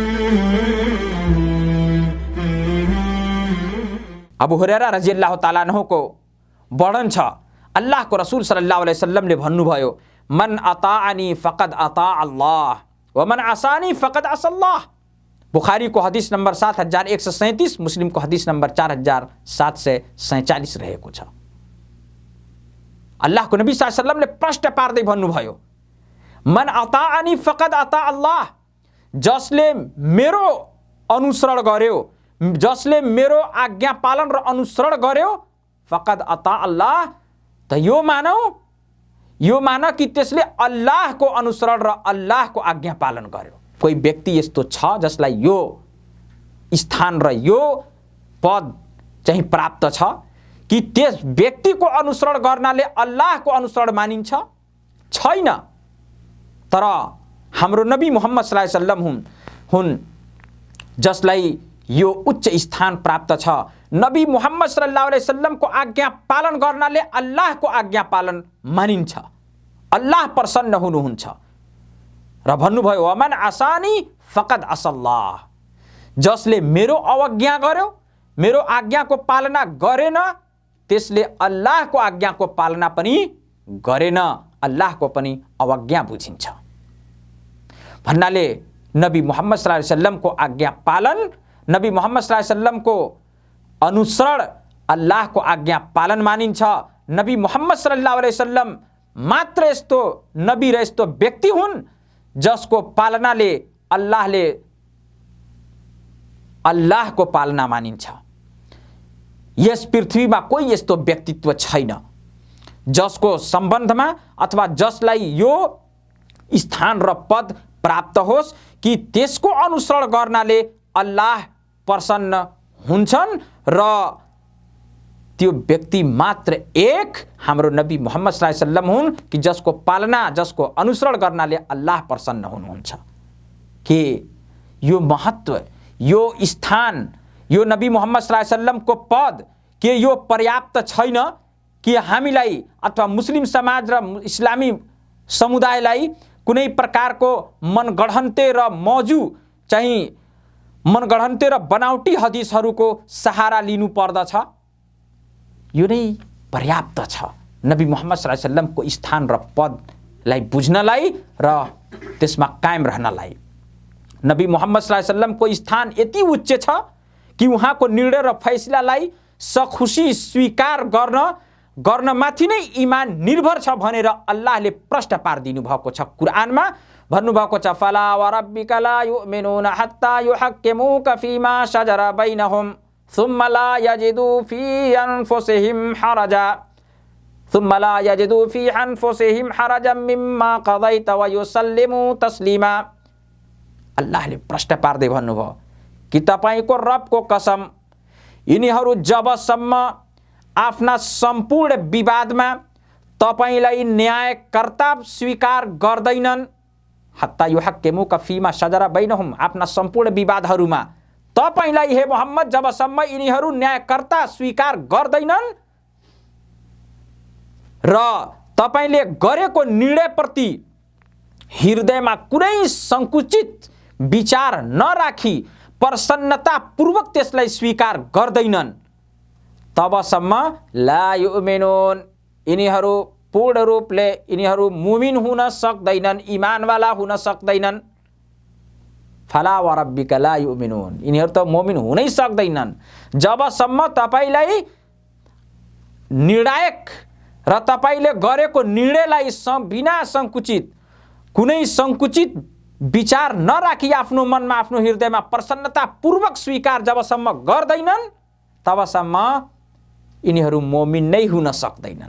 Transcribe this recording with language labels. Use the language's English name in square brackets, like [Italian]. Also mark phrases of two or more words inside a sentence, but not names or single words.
[Nepali] अबू हुरैरा [Arabic] رضي الله تعالى عنه [Nepali] को वर्णन छ, अल्लाहको रसूल [Arabic] صلى الله عليه وسلم [Nepali] भन्नुभयो, [Arabic] من أطاعني فقد أطاع الله و من عصاني فقد عصى الله. [Nepali] बुखारी को हदीस नंबर 7137, मुस्लिम को हदीस नंबर 4747 रहेको छ। अल्लाहको नबी [Arabic] صلى الله عليه وسلم [Nepali] प्रश्न पार्दै भन्नुभयो, [Arabic] من أطاعني فقد أطاع الله, [Nepali] जसले मेरो अनुसरण गर्यो, जसले मेरो आज्ञा पालन र अनुसरण गर्यो, [Arabic] فقد أطاع الله, [Nepali] त यो मान कि त्यसले अल्लाहको अनुसरण र अल्लाहको आज्ञा पालन गर्यो। कोही व्यक्ति यस्तो छ जसलाई यो स्थान र यो पद चाहिँ प्राप्त छ कि त्यस व्यक्तिको अनुसरण गर्नाले अल्लाहको अनुसरण मानिन्छ? छैन। तर हाम्रो नबी मुहम्मद [Arabic] صلى الله عليه وسلم [Nepali] हुन् जसलाई यो उच्च स्थान प्राप्त छ। नबी मुहम्मद [Arabic] صلى الله عليه وسلم [Nepali] आज्ञा पालन गर्नाले अल्लाहको आज्ञा पालन मानिन्छ, अल्लाह प्रसन्न हुनुहुन्छ। र भन्नुभयो, [Arabic] ومن عصاني فقد عصى الله, [Nepali] जसले मेरो अवज्ञा गर्यो, मेरो आज्ञाको पालना गरेन, त्यसले अल्लाहको आज्ञाको पालना पनि गरेन, अल्लाहको पनि अवज्ञा बुझिन्छ। भन्नाले नबी मुहम्मद [Arabic] صلى الله عليه وسلم [Nepali] आज्ञा पालन, नबी मुहम्मद [Arabic] صلى الله عليه وسلم [Nepali] अनुसरण अल्लाहको आज्ञा पालन मानिन्छ। नबी मुहम्मद [Arabic] صلى الله عليه وسلم [Nepali] मात्र यस्तो नबी र यस्तो व्यक्ति हुन् जसको पालनाले अल्लाहको पालना मानिन्छ। यस पृथ्वीमा कोही यस्तो व्यक्तित्व छैन जसको सम्बन्धमा अथवा जसलाई यो स्थान र पद प्राप्त होस् कि त्यसको अनुसरण गर्नाले अल्लाह प्रसन्न हुन्छन् र त्यो व्यक्ति मात्र एक हाम्रो नबी मुहम्मद [Arabic] صلى الله عليه وسلم [Nepali] हुन् कि जसको पालना, जसको अनुसरण गर्नाले अल्लाह प्रसन्न हुनुहुन्छ। के यो महत्व, यो स्थान, यो नबी मुहम्मद [Arabic] صلى الله عليه وسلم [Nepali] पद के यो पर्याप्त छैन कि हामीलाई अथवा मुस्लिम समाज र इस्लामी समुदायलाई कुनै प्रकारको मनगढन्ते र मौजु चाहिँ मनगढन्ते र बनावटी हदिसहरूको सहारा लिनु पर्दछ? यो नै पर्याप्त छ नबी मुहम्मद [Arabic] صلى الله عليه وسلم [Nepali] स्थान र पदलाई बुझ्नलाई र त्यसमा कायम रहनलाई। नबी मुहम्मद [Arabic] صلى الله عليه وسلم [Nepali] स्थान यति उच्च छ कि उहाँको निर्णय र फैसलालाई सखुशी स्वीकार गर्नमाथि नै ईमान निर्भर छ भनेर अल्लाहले प्रश्न पारिदिनु भएको छ। कुरानमा भन्नुभएको छ, [Arabic] فلا و ربك لا يؤمنون حتى يحكموك فيما شجر بينهم ثم لا يجدوا في أنفسهم حرجا مما قضيت و يسلموا تسليما. [Nepali] अल्लाहले प्रश्न पार्दै भन्नुभयो कि तपाईको रबको कसम, यिनीहरू जबसम्म आफ्ना सम्पूर्ण विवादमा तपाईलाई न्यायकर्ता स्वीकार गर्दैनन्, [Arabic] حتى يحكموك فيما شجر بينهم, [Nepali] आफ्ना सम्पूर्ण विवादहरूमा तपाईलाई हे मोहम्मद जबसम्म यिनीहरू न्यायकर्ता स्वीकार गर्दैनन् र तपाईले गरेको निर्णयप्रति हृदयमा कुनै संकुचित विचार नराखी प्रसन्नतापूर्वक त्यसलाई स्वीकार गर्दैनन्, तबसम्म [Arabic] لا يؤمنون, [Nepali] यिनीहरू पूर्ण रूपले यिनीहरू मुमिन हुन सक्दैनन्, इमानवाला हुन सक्दैनन्। [Arabic] فلا و ربك لا يؤمنون, [Nepali] यिनीहरू त मुमिन हुनै सक्दैनन् जबसम्म तपाईलाई निर्णायक र तपाईले गरेको निर्णयलाई बिना संकुचित, कुनै संकुचित विचार नराखी आफ्नो मनमा, आफ्नो हृदयमा प्रसन्नतापूर्वक स्वीकार जबसम्म गर्दैनन्, तबसम्म यिनीहरू मुमिन नै हुन सक्दैनन्।